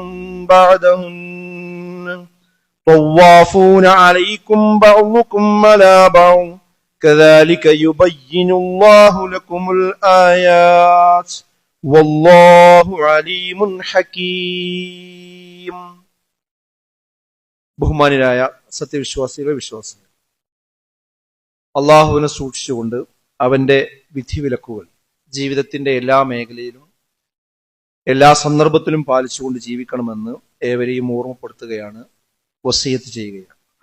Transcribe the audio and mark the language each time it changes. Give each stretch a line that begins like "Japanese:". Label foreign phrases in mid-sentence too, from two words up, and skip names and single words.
Arabic: بعدهن طوافون عليكم بعضكم على بعض كذلك يبين الله لكم الآيات والله عليم حكيم.
Malayalam: ബഹുമാനിയായ സത്യവിശ്വാസികളെ വിശ്വാസികൾ, അള്ളാഹുവിനെ സൂക്ഷിച്ചുകൊണ്ട് അവന്റെ വിധിവിലക്കുകൾ ജീവിതത്തിന്റെ എല്ലാ മേഖലയിലും എല്ലാ സന്ദർഭത്തിലും പാലിച്ചുകൊണ്ട് ജീവിക്കണമെന്ന് ഏവരെയും ഓർമ്മപ്പെടുത്തുകയാണ്, വസിയത്ത് ചെയ്യുകയാണ്.